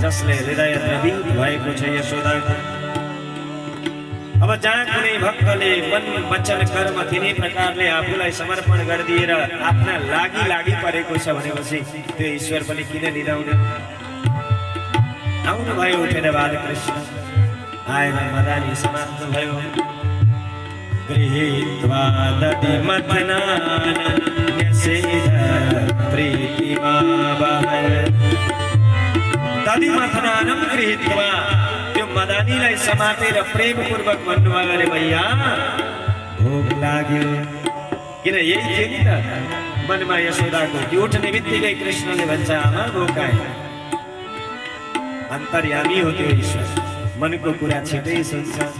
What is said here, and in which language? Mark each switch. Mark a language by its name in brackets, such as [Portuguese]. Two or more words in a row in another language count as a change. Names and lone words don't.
[Nepali] जसले हृदय द्रवित भएको छ यशोदाको। अब जहाँ कुनै भक्तले मन वचन कर्म तिनै प्रकारले आफूलाई समर्पण गरिदिएर आफ्ना लागि परेको छ भनेपछि त्यो ईश्वर पनि किन निदाउने। आउनु भयो उठेर बालकृष्ण आएर मदानी समात्नु भयो। [Sanskrit] गृहीत्वा दधिमथनान् न्यसेद प्रीतिमावहः। दधिमथनानं गृहीत्वा [Nepali] त्यो मदानीलाई समातेर प्रेमपूर्वक भन्नुभयो, अरे भैया भोक लाग्यो। किन यही थियो नि त मनमा यशोदाको कि उठ्ने बित्तिकै कृष्णले भन्छ आमा भोक आयो। अन्तर्यामी हो त्यो ईश्वर, मनको कुरा छिटै सुन्छ।